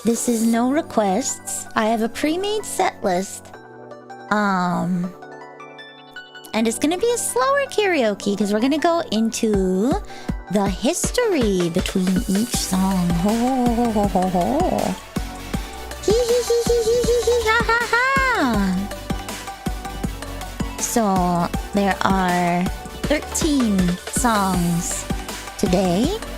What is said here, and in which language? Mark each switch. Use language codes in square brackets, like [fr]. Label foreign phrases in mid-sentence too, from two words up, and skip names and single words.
[en] This is no requests. I have a pre-made set list. And it's gonna be a slower karaoke because we're gonna go into the history between each song. Ho ho ho ho ho ho. Hee hee hee hee hee hee hee ha ha ha. So there are 13 songs today.